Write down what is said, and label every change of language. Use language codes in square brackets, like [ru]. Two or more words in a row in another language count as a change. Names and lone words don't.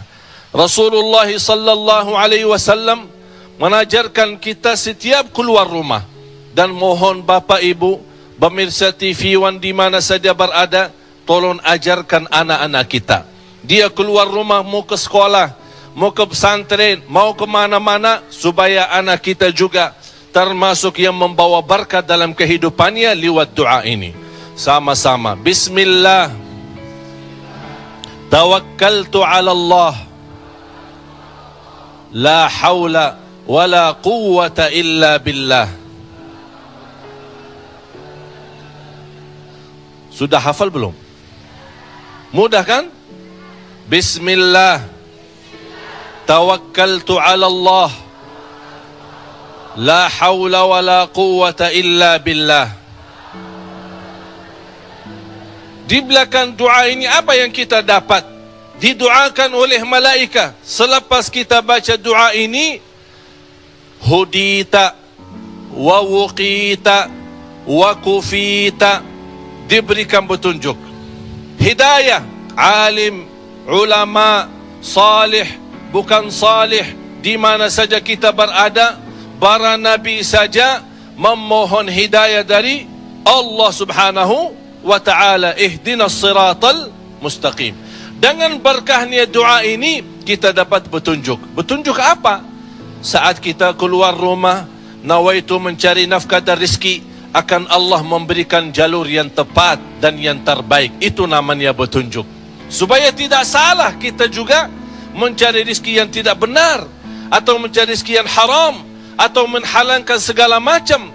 [ar] رسول الله صلى الله عليه وسلم [id] mengajarkan kita setiap keluar rumah, dan mohon Bapak Ibu pemirsa TV One di mana saja berada, tolong ajarkan anak-anak kita. Dia keluar rumah mau ke sekolah, mau ke pesantren, mau ke mana-mana, supaya anak kita juga termasuk yang membawa berkat dalam kehidupannya lewat doa ini. Sama-sama. [ar] بسم الله. توكلت على الله. لا حول ولا قوة إلا بالله. [id] Sudah hafal belum? Mudah kan? [ar] Bismillah. توكلت على الله. لا حول ولا قوة إلا بالله. [id] Di belakang doa ini apa yang kita dapat? Didoakan oleh malaikat. Selepas kita baca doa ini, [ar] هديت ووقيت وكفيت, [id] diberikan petunjuk, hidayah, alim, ulama, salih, bukan salih, di mana saja kita berada, para nabi saja memohon hidayah dari Allah [ar] سبحانه وتعالى. اهدنا الصراط المستقيم. [id] Dengan berkahnya doa ini kita dapat petunjuk. Petunjuk apa? Saat kita keluar rumah, nawaitu mencari nafkah dan rezeki, akan Allah memberikan jalur yang tepat dan yang terbaik. Itu namanya petunjuk. Supaya tidak salah kita juga mencari rezeki yang tidak benar, atau mencari rezeki yang haram, atau menghalalkan segala macam.